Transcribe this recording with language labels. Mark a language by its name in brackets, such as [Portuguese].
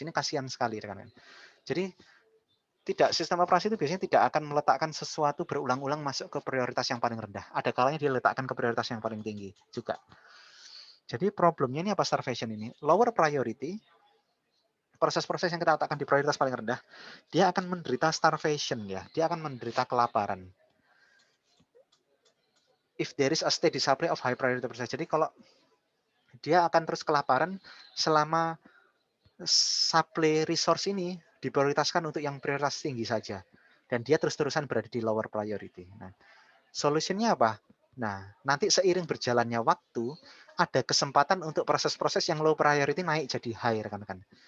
[Indonesian] Ini kasihan sekali, rekan-rekan. Jadi, sistem operasi itu biasanya tidak akan meletakkan sesuatu berulang-ulang masuk ke prioritas yang paling rendah. Ada kalanya dia letakkan ke prioritas yang paling tinggi juga. Jadi problemnya ini apa starvation ini? Lower priority, proses-proses yang kita letakkan di prioritas paling rendah, dia akan menderita starvation ya. Dia akan menderita kelaparan. [English] If there is a steady supply of high priority process. [Indonesian] Jadi kalau dia akan terus kelaparan selama supply resource ini diprioritaskan untuk yang prioritas tinggi saja. Dan dia terus-terusan berada di lower priority. Nah, solusinya apa? Nah, nanti seiring berjalannya waktu, ada kesempatan untuk proses-proses yang low priority naik jadi high, rekan-rekan.